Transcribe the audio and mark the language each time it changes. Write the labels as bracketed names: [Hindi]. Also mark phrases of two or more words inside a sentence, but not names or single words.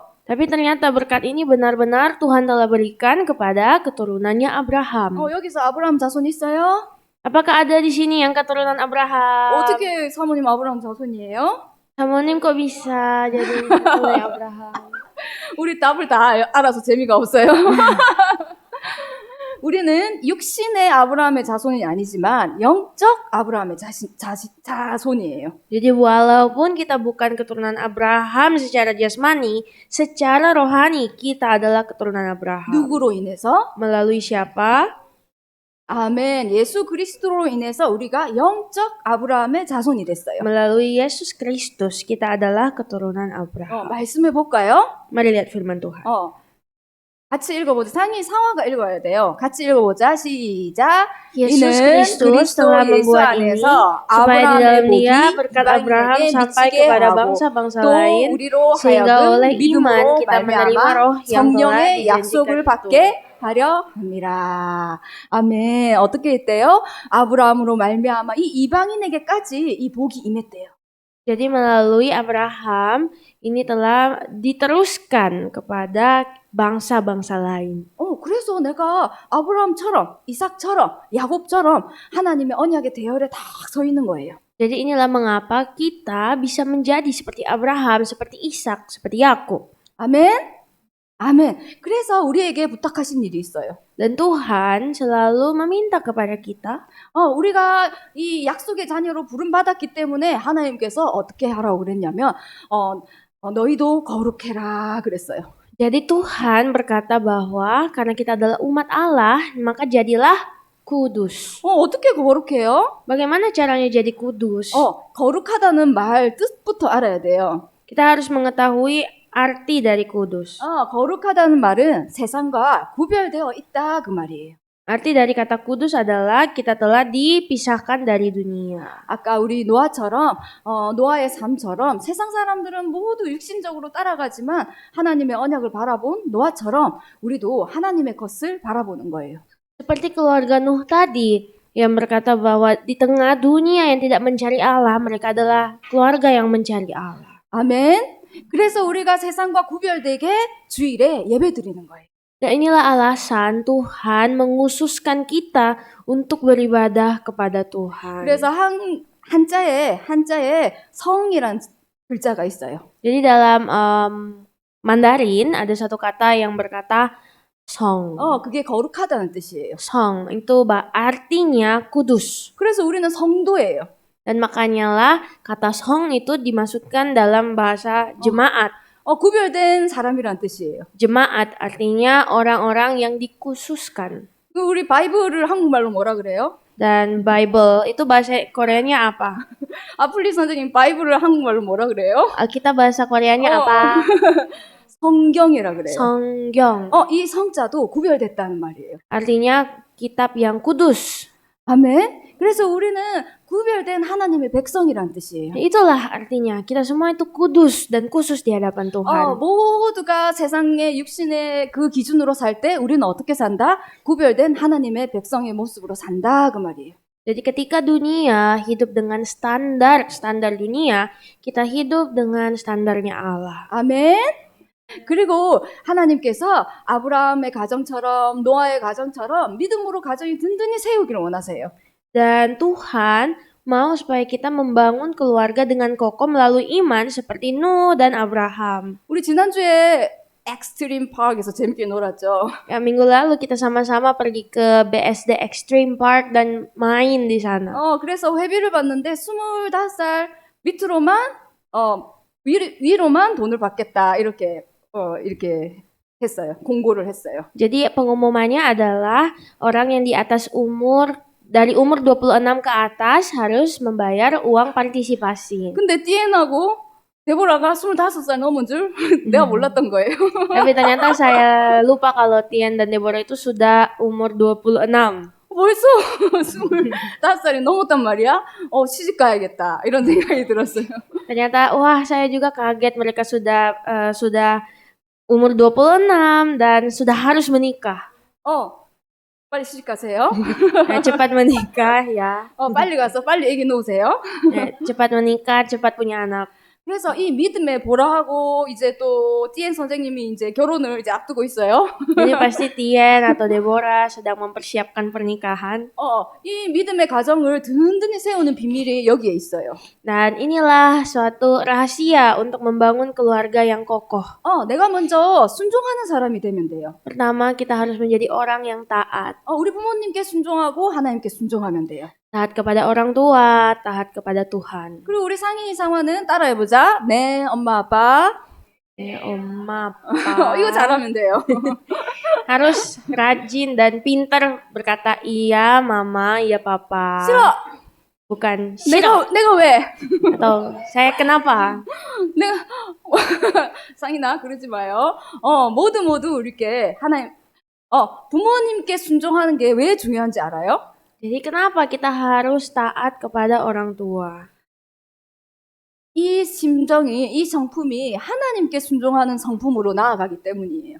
[Indonesian] Tapi ternyata berkat ini benar-benar Tuhan telah berikan kepada keturunannya Abraham. [Korean] 여기서 아브라함 자손 있어요? [Indonesian] Apakah ada di sini yang keturunan Abraham? [Korean] 어떻게 사모님 아브라함 자손이에요? [Indonesian] Samonim kok bisa jadi keturunan Abraham? [Korean] 우리 답을 다 알아서 재미가 없어요. 우리는 육신의 아브라함의 자손이 아니지만 영적 아브라함의 자손이에요. [Indonesian] Jadi walaupun kita bukan keturunan Abraham secara jasmani, secara rohani kita adalah keturunan Abraham. [Korean] 누구로 인해서? [Indonesian] Melalui siapa? [Korean] 아멘. 예수 그리스도로 인해서 우리가 영적 아브라함의 자손이 됐어요. [Indonesian] Melalui Yesus Kristus kita adalah keturunan Abraham. [Korean] 말씀해 볼까요? [Indonesian] Mari lihat firman Tuhan. [Korean] 같이 읽어보자. 상화가 읽어야 돼요. 같이 읽어보자. 시작. [Indonesian] Yesus [Korean] 이는 [Indonesian] Kristus [Korean] 그리스도 [Indonesian] telah [Korean] 예수 [Indonesian] membuat ini [Korean] 안에서 [Indonesian] supaya di dalam [Korean] 아브라함의 [Indonesian] Dia [Korean] 복이 [Indonesian] berkat Abraham [Korean] 이방인에게 [Indonesian] sampai [Korean] 미치게 [Indonesian] kepada [Korean] 하고 [Indonesian] bangsa-bangsa [Korean] 또 [Indonesian] lain [Korean] 우리로 [Indonesian] sehingga [Korean] 하여금 [Indonesian] oleh iman [Korean] 믿음으로 [Indonesian] kita menerima [Korean] 말미암아 [Indonesian] roh yang telah [Korean] 성령의 [Indonesian] dijanjikan [Korean] 약속을 [Indonesian] itu. [Korean] 받게 하려 합니다. 아멘. 어떻게 했대요? 아브라함으로 말미암아 이 이방인에게까지 이 복이 임했대요. [Indonesian] Jadi melalui Abraham ini telah diteruskan kepada bangsa-bangsa lain. [Korean] 그래서 내가 아브라함처럼 이삭처럼 야곱처럼 하나님의 언약의 대열에 딱 서 있는 거예요. [Indonesian] Jadi inilah mengapa kita bisa menjadi seperti Abraham, seperti Ishak, seperti Yakub. [Korean] 아멘. 아멘. 그래서 우리에게 부탁하신 일이 있어요. [Indonesian] Dan Tuhan selalu meminta kepada kita, [Korean] 우리가 이 약속의 자녀로 부름받았기 때문에 하나님께서 어떻게 하라고 그랬냐면 너희도 거룩해라 그랬어요. [Indonesian] jadi Tuhan berkata bahwa karena kita adalah umat Allah, maka jadilah kudus. [Korean] 어떻게 거룩해요? [Indonesian] Bagaimana caranya jadi kudus? [Korean] 거룩하다는 말 뜻부터 알아야 돼요. [Indonesian] Kita harus mengetahui arti dari kudus. [Korean] 거룩하다는 말은 세상과 구별되어 있다 그 말이에요. [Indonesian] Arti dari kata kudus adalah kita telah dipisahkan dari dunia. [Korean] 아까 우리 노아처럼 노아의 삶처럼 세상 사람들은 모두 육신적으로 따라가지만 하나님의 언약을 바라본 노아처럼 우리도 하나님의 것을 바라보는 거예요. [Indonesian] Seperti keluarga Nuh tadi yang berkata bahwa di tengah dunia yang tidak mencari Allah, mereka adalah keluarga yang mencari Allah. [Korean] 아멘. 그래서 우리가 세상과 구별되게 주일에 예배드리는 거예요. [Indonesian] Dan inilah alasan Tuhan menghususkan kita untuk beribadah kepada Tuhan. [Korean] 그래서 한자에 성이란 글자가 있어요. [Indonesian] Jadi dalam Mandarin ada satu kata yang berkata song. [Korean] 그게 거룩하다는 뜻이에요. [Indonesian] Song itu artinya kudus. [Korean] 그래서 우리는 성도예요. [Indonesian] Dan makanya lah kata song itu dimasukkan dalam bahasa jemaat. [Korean] 구별된 사람이란 뜻이에요. [Indonesian] Jemaat artinya orang-orang yang dikhususkan. [Korean] 우리 바이블을 한국말로 뭐라 그래요? [Indonesian] Dan Bible itu bahasa Koreanya apa? [Korean] 아플리 선생님 바이블을 한국말로 뭐라 그래요? [Indonesian] Alkitab bahasa Koreanya apa? [Korean] 성경이라 그래요. 성경. 이 성자도 구별됐다는 말이에요. [Indonesian] Artinya kitab yang kudus. [Korean] 아멘. 그래서 우리는 구별된 하나님의 백성이란 뜻이에요. [Indonesian] Itulah artinya kita semua itu kudus dan khusus di hadapan Tuhan. [Korean] 모두가 세상의 육신의 그 기준으로 살 때 우리는 어떻게 산다? 구별된 하나님의 백성의 모습으로 산다 그 말이에요. [Indonesian] Jadi ketika dunia hidup dengan standar dunia, kita hidup dengan standarnya Allah. [Korean] 아멘. 그리고 하나님께서 아브라함의 가정처럼 노아의 가정처럼 믿음으로 가정이 든든히 세우기를 원하세요. [Indonesian] Dan Tuhan mau supaya kita membangun keluarga dengan kokoh melalui iman seperti Nuh dan Abraham. [Korean] 우리 지난주에 엑스트림 파크에서 재밌게 놀았죠. [Indonesian] Ya, minggu lalu kita sama-sama pergi ke BSD Extreme Park dan main di sana. [Korean] 그래서 회비를 받는데 25살 밑으로만 위로만 돈을 받겠다 이렇게 했어요. 공고를 했어요. [Indonesian] Jadi pengumumannya adalah orang yang di atas dari umur 26 ke atas harus membayar uang partisipasi. [Korean] 근데 띠엔하고 데보라가 25살 넘은 줄 내가 몰랐던 거예요. [Indonesian] Tapi ternyata saya lupa kalau Tian dan Deborah itu sudah umur 26. [Korean] 벌써 25살이 넘었단 말이야? 시집 가야겠다. 이런 생각이 들었어요. [Indonesian] Ternyata wah saya juga kaget mereka sudah umur 26 dan sudah harus menikah. [Korean] 빨리 시집 가세요. [Indonesian] Cepat menikah ya. [Korean] 빨리 가서 빨리 애기 놓으세요. [Indonesian] Cepat menikah, cepat punya anak. [Korean] 그래서 이 믿음의 보라하고 이제 또 띠엔 선생님이 이제 결혼을 이제 앞두고 있어요. [Indonesian] Jadi pasti Tian atau Deborah sedang mempersiapkan pernikahan. [Korean] 이 믿음의 가정을 든든히 세우는 비밀이 여기에 있어요. [Indonesian] Dan inilah suatu rahasia untuk membangun keluarga yang kokoh. [Korean] 내가 먼저 순종하는 사람이 되면 돼요. [Indonesian] Pertama, kita harus menjadi orang yang taat. [Korean] 우리 부모님께 순종하고 하나님께 순종하면 돼요. [Indonesian] Taat kepada orang tua, taat kepada Tuhan. [Korean] 그리고 우리 상인이 상화는 따라해보자. 네, 엄마, 아빠. [Indonesian] Oma, apa. [Korean] 이거 잘하면 돼요. [Indonesian] Harus rajin dan pintar berkata iya mama, iya papa. [Korean] 싫어. [Indonesian] Bukan 싫어. [Korean] 내가 왜? [Indonesian] Atau saya kenapa? [Korean] 내가 상인아 그러지 마요. 모두 이렇게 하나님 부모님께 순종하는 게 왜 중요한지 알아요? [Indonesian] Jadi kenapa kita harus taat kepada orang tua? [Korean] 이 성품이 하나님께 순종하는 성품으로 나아가기 때문이에요.